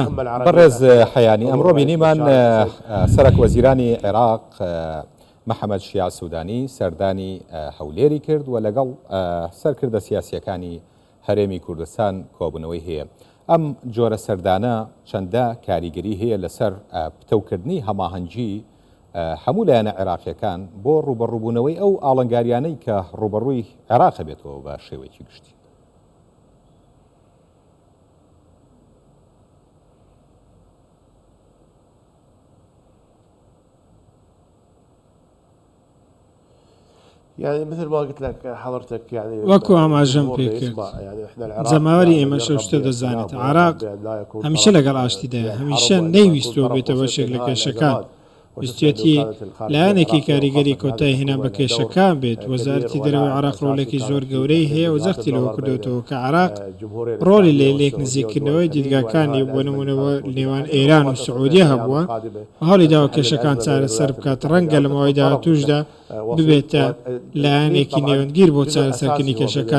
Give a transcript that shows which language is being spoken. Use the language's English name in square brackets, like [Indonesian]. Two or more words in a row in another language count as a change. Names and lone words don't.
[Central Kurdish] بەڕێز حەیانی ئەمڕۆ بینیمان سەرۆک وەزیرانی عێراق محەممەد شیع سوودانی سەردانی هەولێری کرد و لەگەڵ سەرکردە سیاسیەکانی هەرێمی کوردستان کۆبوونەوەی هەیە. ئەم جۆرە سەردانە چەندە کاریگەری هەیە لەسەر پتەوکردنی هەماهەنگی هەموو لایەنە عێراقیەکان بۆ ڕوبەڕووبوونەوەی ئەو ئاڵنگاریانەی کە ڕوبەڕووی عێراق بێتەوە بە شێوەیەکی گشتی. [Arabic] يعني مثل ما قلت لك حضرتك يعني [Central Kurdish] وەکو ئاماژەم پێ کرد جەماوەری ئێمە شەشتە دەزانێت عێراق هەمیشە لەگەڵ ئاشتیدایە هەمیشە نەیویستەوە بێتەوە بەشێک لە کێشەکان ویستێتی لایەنێکی کاریگەری کۆتای هێنان بە کێشەکان بێت وەزارەتی دەرەوەی عێراق ڕۆڵێکی زۆر گەورەی هەیە و زەختی لەوە کردوێتەوە کە عێراق ڕۆڵی لە لێک نزیکردنەوەی دیدگاکانی بۆ نمونەوە نێوان ئێران و سعودیە هەبووە هەڵی داوە کێشەکان چارەسەر بکات ڕەنگە لە ماوەی داهاتووشدا ببێتە لایەنێکی نێوەندگیر بۆ چارەسەرکردنی کێشەکان.